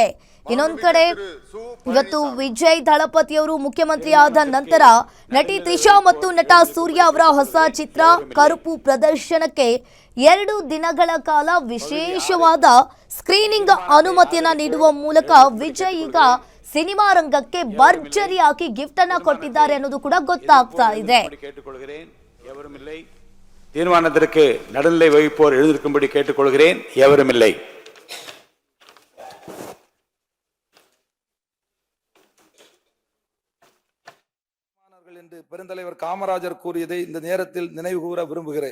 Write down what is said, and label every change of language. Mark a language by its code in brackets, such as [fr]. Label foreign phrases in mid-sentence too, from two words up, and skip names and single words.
[kn] ಇನ್ನೊಂದು ಕಡೆ ಇವತ್ತು ವಿಜಯ್ ದಳಪತಿಯವರು ಮುಖ್ಯಮಂತ್ರಿ ಆದ ನಂತರ ನಟಿ ತ್ರಿಷಾ ಮತ್ತು ನಟ ಸೂರ್ಯ ಅವರ ಹೊಸ ಚಿತ್ರ ಕರುಪು ಪ್ರದರ್ಶನಕ್ಕೆ 2 ದಿನಗಳ ಕಾಲ ವಿಶೇಷವಾದ ಸ್ಕ್ರೀನಿಂಗ್ ಅನುಮತಿಯನ್ನ ನೀಡುವ ಮೂಲಕ ವಿಜಯ್ ಈಗ ಸಿನಿಮಾ ರಂಗಕ್ಕೆ ಭರ್ಜರಿಯಾಗಿ ಗಿಫ್ಟ್ ಅನ್ನ ಕೊಟ್ಟಿದ್ದಾರೆ ಅನ್ನೋದು ಕೂಡ ಗೊತ್ತಾಗ್ತಾ ಇದೆ. [ta] தீர்மானத்திற்கு நடுநிலை வகிப்போர் எழுந்திருக்கும்படி கேட்டுக்கொள்கிறேன். எவரும் இல்லை. என்று பெருந்தலைவர் காமராஜர் கூறியதை இந்த நேரத்தில் நினைவு கூற விரும்புகிறேன்.